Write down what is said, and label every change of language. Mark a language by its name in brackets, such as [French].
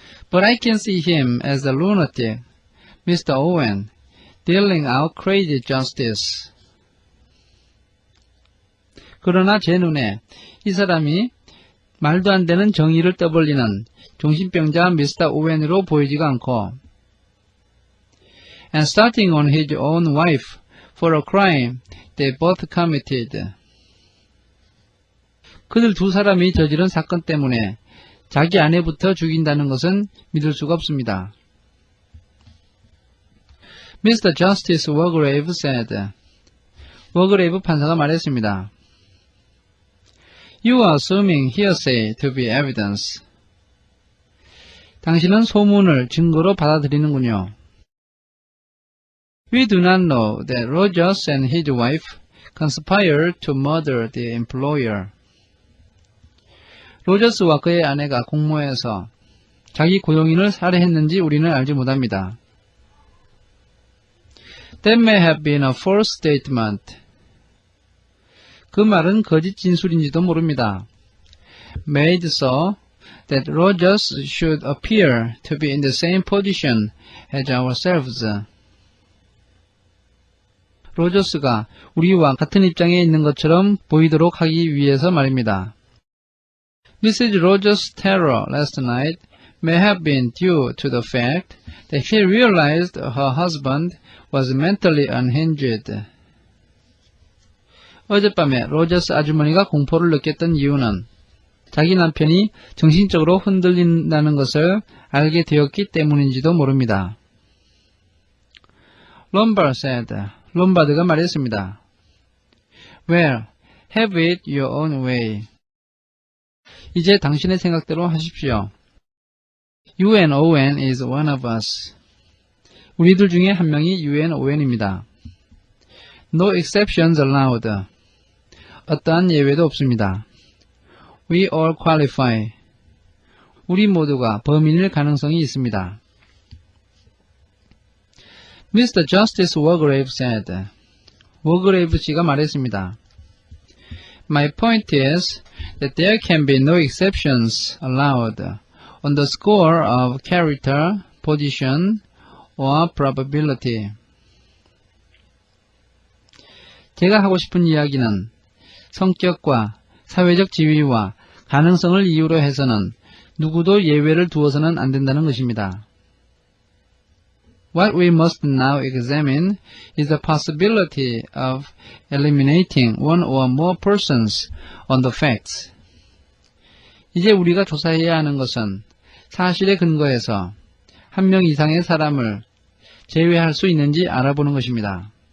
[English] But I can see him as a lunatic, Mr. Owen, dealing out crazy justice. [Korean] 그러나 제 눈에 이 사람이 말도 안 되는 정의를 떠벌리는 정신병자 미스터 오웬으로 보이지가 않고 [English] and starting on his own wife for a crime they both committed. [Korean] 그들 두 사람이 저지른 사건 때문에 자기 아내부터 죽인다는 것은 믿을 수가 없습니다. [English] Mr. Justice Wargrave said. [Korean] 워그레이브 판사가 말했습니다. [English] You are assuming hearsay to be evidence. [Korean] 당신은 소문을 증거로 받아들이는군요. [English] We do not know that Rogers and his wife conspired to murder the employer. [Korean] 로저스와 그의 아내가 공모해서 자기 고용인을 살해했는지 우리는 알지 못합니다. [English] That may have been a false statement. [Korean] 그 말은 거짓 진술인지도 모릅니다. [English] Made so that Rogers should appear to be in the same position as ourselves. [Korean] 로저스가 우리와 같은 입장에 있는 것처럼 보이도록 하기 위해서 말입니다. [English] Mrs. Rogers' terror last night may have been due to the fact that she realized her husband was mentally unhinged. [Korean] 어젯밤에 로저스 아주머니가 공포를 느꼈던 이유는 자기 남편이 정신적으로 흔들린다는 것을 알게 되었기 때문인지도 모릅니다. [English] Lombard said, [Korean] 롬바드가 말했습니다. [English] Well, have it your own way. [Korean] 이제 당신의 생각대로 하십시오. [English] UNON is one of us. [Korean] 우리들 중에 한 명이 UNON입니다. [English] No exceptions allowed. [Korean] 어떠한 예외도 없습니다. [English] We all qualify. [Korean] 우리 모두가 범인일 가능성이 있습니다. [English] Mr. Justice Wargrave said. [Korean] 워그레이브 씨가 말했습니다. [English] My point is that there can be no exceptions allowed on the score of character, position, or probability. [Korean] 제가 하고 싶은 이야기는 성격과 사회적 지위와 가능성을 이유로 해서는 누구도 예외를 두어서는 안 된다는 것입니다. [English] What we must now examine is the possibility of eliminating one or more persons on the facts. [Korean] 이제 우리가 조사해야 하는 것은 사실에 근거해서 한 명 이상의 사람을 제외할 수 있는지 알아보는 것입니다.